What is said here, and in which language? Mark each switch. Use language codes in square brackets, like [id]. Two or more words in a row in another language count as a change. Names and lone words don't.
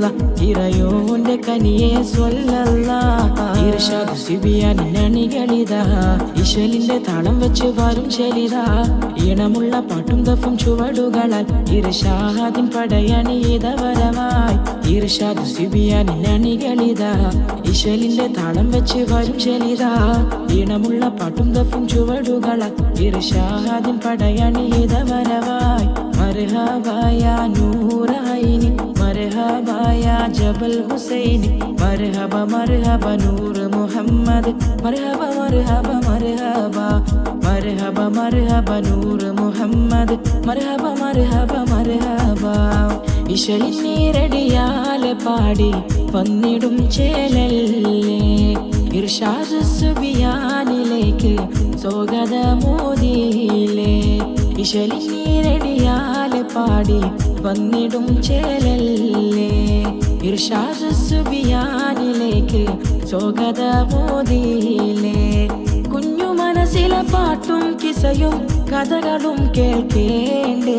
[ml] ഇറയോന്റെ കനിയെ സ്വല്ലല്ല ഇർഷാദ് സുബിയാനിൻ അണികളിതാ ഇശലിന്റെ താളം വെച്ച് വരും ശലിതാ ഈണമുള്ള പാട്ടും ദഫും ചുവടുകളാൽ ഇർഷാദിൻ പടയണിയിത വരവായി ഇർഷാദ് സുബിയാനിൻ അണികളിതാ ഇശലിന്റെ താളം വെച്ച് വരും ശലിതാ ഈണമുള്ള പാട്ടും ദഫും ചുവടുകളാൽ ഇർഷാദിൻ പടയണിയിത വരവായി [ar] مرحبا يا نور العين مرحبا يا جبل حسين مرحبا مرحبا نور محمد مرحبا مرحبا مرحبا مرحبا مرحبا نور محمد مرحبا مرحبا مرحبا [ml] ഇശലിനീരടിയാലെ പാടി വന്നിടും ചേലല്ലേ ഇർഷാദ് സുബിയാനിലേക്ക് സ്വാഗതമോദിയില്ലേ ഇശലിനീരടിയാലെ പാടി വന്നിടും ചേലല്ലേ ഇർഷാദ് സുബിയാനിലേക്ക് സ്വാഗതമോദിയില്ലേ കുഞ്ഞു മനസ്സിലെ പാട്ടും കിസയും കഥകളും കേൾക്കേണ്ടേ